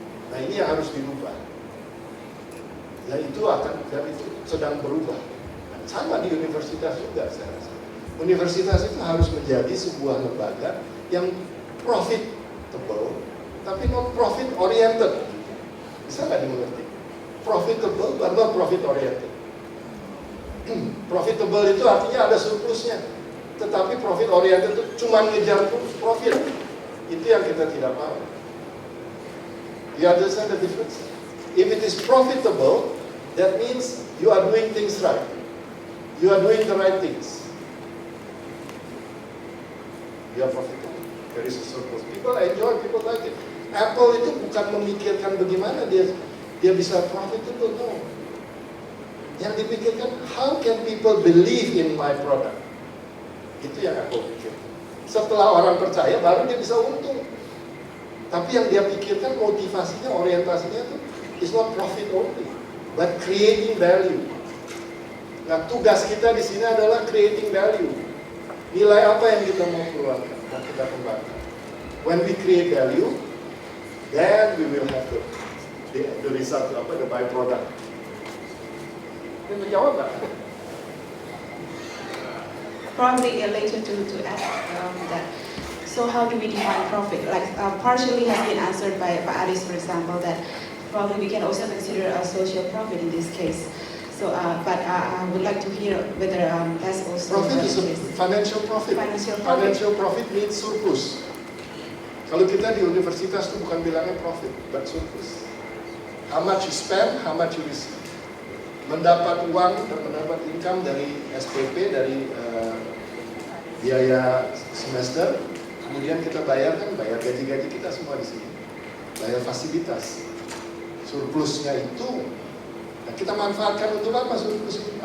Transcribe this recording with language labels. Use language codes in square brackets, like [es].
[id] Nah ini yang harus dirubah. Ya itu dan itu sedang berubah. Sama di universitas juga saya rasa. Universitas itu harus menjadi sebuah lembaga yang profitable, tapi [en] not profit oriented. [id] Bisa nggak dimengerti? [en] Profitable, but not profit oriented. [id] Profitable itu artinya ada surplusnya, tetapi profit oriented itu cuma ngejar profit. Itu yang kita tidak mau. [en] You understand the difference? If it is profitable, that means you are doing things right. You are doing the right things. You are profitable. There is a surplus. People enjoy, people like it. [id] Apple itu bukan memikirkan bagaimana dia bisa profitable, no. Yang dipikirkan, [en] how can people believe in my product? [id] Itu yang aku pikir. Setelah orang percaya, baru dia bisa untung. Tapi yang dia pikirkan motivasinya, orientasinya itu [en] is not profit only, but creating value. [id] Nah, tugas kita di sini adalah creating value. Nilai apa yang kita mau keluarkan dan kita kembangkan. [en] When we create value, then we will have the result, the byproduct. [id] Ini menjawab nggak? [en] Probably later to ask that. So how do we define profit? Like partially has been answered by Pak Aris, for example, that probably we can also consider a social profit in this case. So, but I would like to hear whether that's also Profit is a financial profit. Financial profit. Financial profit means surplus. [id] Kalau kita di universitas itu bukan bilangnya profit, [en] but surplus. How much you spend, how much you receive. [id] Mendapat uang dan mendapat income dari SPP, dari biaya semester, kemudian kita bayar gaji-gaji kita semua di sini, bayar fasilitas. Surplusnya itu, nah kita manfaatkan untuk apa surplus itu?